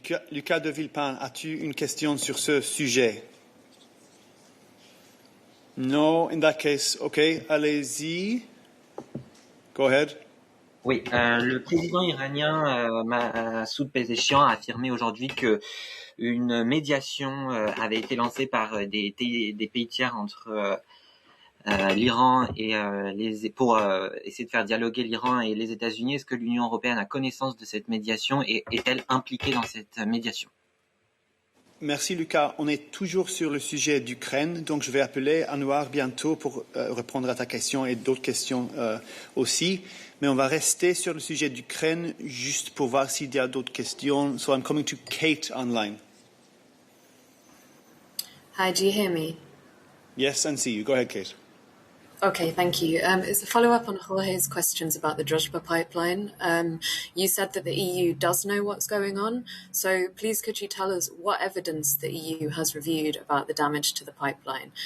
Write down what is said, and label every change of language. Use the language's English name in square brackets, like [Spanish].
[French] Lucas de Villepin, as-tu une question sur ce sujet? [English] No, in that case, okay, [French] allez-y. [English] Go ahead. [French] Oui, le président iranien Masoud Pezeshkian a affirmé aujourd'hui que une médiation avait été lancée par des pays tiers entre l'Iran et pour essayer de faire dialoguer l'Iran et les États-Unis. Est-ce que l'Union européenne a connaissance de cette médiation et est-elle impliquée dans cette médiation? Merci Lucas. On est toujours sur le sujet d'Ukraine, donc je vais appeler Anouar bientôt pour répondre à ta question et d'autres questions aussi. Mais on va rester sur le sujet d'Ukraine juste pour voir s'il y a d'autres questions. [English] So I'm coming to Kate online. Hi, do you hear me? Yes, and see you. Go ahead, Kate. Okay, thank you. It's a follow-up on Jorge's questions about the Druzhba pipeline. You said that the EU does know what's going on. So please could you tell us what evidence the EU has reviewed about the damage to the pipeline?